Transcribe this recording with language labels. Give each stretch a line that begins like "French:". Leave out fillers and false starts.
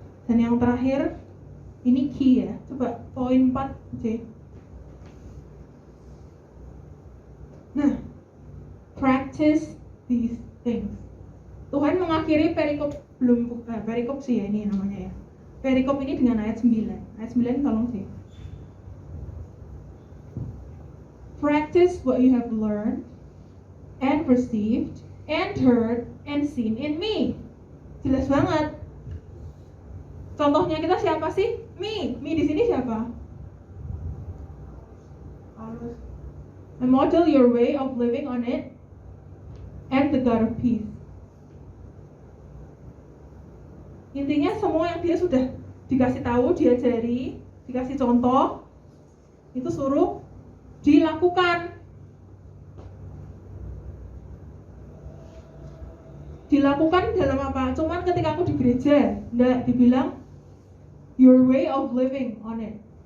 Indonesian: Dan yang terakhir, ini key ya. Coba poin 4C.
English: Nah, practice these things.
Indonesian: Tuhan mengakhiri perikop perikop sih ya ini namanya ya. Perikop ini dengan ayat 9. Ayat 9 tolong sih.
English: practice what you have learned and received and heard and seen in me.
Indonesian: Jelas banget. Contohnya kita siapa sih? Me di sini siapa? Paulus.
English: And model your way of living on it and the God of peace.
Indonesian: Intinya semua yang dia sudah dikasih tahu, diajari, dikasih contoh, itu suruh dilakukan. Dilakukan dalam apa? Cuman ketika aku di gereja, enggak dibilang
English: your way of living on it.